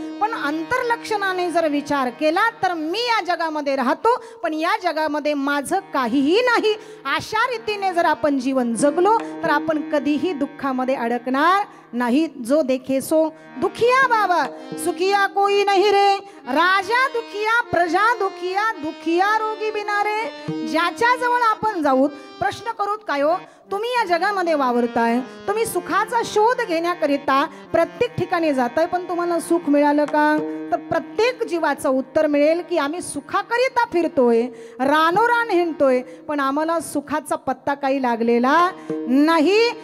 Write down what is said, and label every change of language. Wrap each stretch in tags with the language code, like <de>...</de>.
<mr>पण अंतर्लक्षणाने जर विचार केला तर मी या जगामध्ये राहतो, पण या जगामध्ये माझं काहीही नाही अशा रीतीने जर आपण जीवन जगलो तर आपण कधीही दुःखामध्ये अडकणार नाही।</mr> <hi>जो देखे सो दुखिया बाबा सुखिया कोई नहीं रे, राजा दुखिया प्रजा दुखिया, दुखिया रोगी बिना रे।</hi> <mr>ज्याच्या जवळ आपण जाऊ प्रश्न करूत काय हो, तुम्ही या जगामध्ये वावरताय, तुम्ही सुखाचा शोध घेण्याकरिता प्रत्येक ठिकाणी जाताय, पण तुम्हाला सुख मिळालं का? तर प्रत्येक जीवाचं उत्तर मिळेल की आम्ही सुखाकरिता फिरतोय, रानोरान हिंडतोय, पण आम्हाला सुखाचा पत्ता काही लागलेला नाही।</mr>